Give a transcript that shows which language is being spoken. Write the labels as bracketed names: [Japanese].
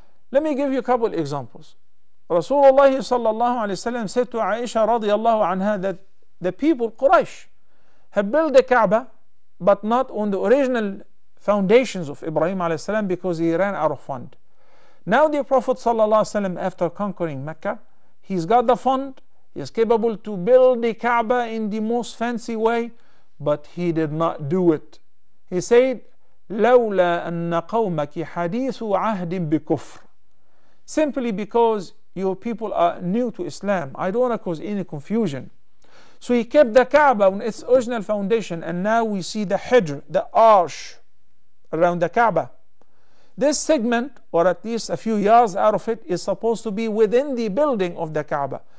[English] Let me give you a couple examples. Rasulullah sallallahu alayhi wa sallam said to Aisha radiallahu anha that the people, Quraysh, have built the Kaaba, but not on the original foundations of Ibrahim alayhi salam, because he ran out of fund. Now the Prophet sallallahu alayhi wa sallam, after conquering Mecca, he's got the fund, he is capable to build the Kaaba in the most fancy way, but he did not do it. He said, [Arabic] لولا أن قومك حديث عهد بكفر. [English] Simply because your people are new to Islam. I don't want to cause any confusion. So he kept the Kaaba on its original foundation, and now we see the Hijr, the arch around the Kaaba. This segment, or at least a few yards out of it, is supposed to be within the building of the Kaaba.